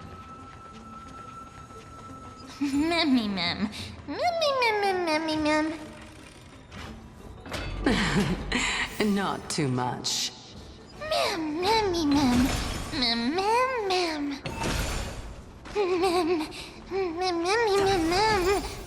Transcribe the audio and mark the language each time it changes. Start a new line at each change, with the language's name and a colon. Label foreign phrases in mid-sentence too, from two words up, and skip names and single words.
English: Memmy mem. Memmy mem. Not too much. Memmy mem. Mem. Mem.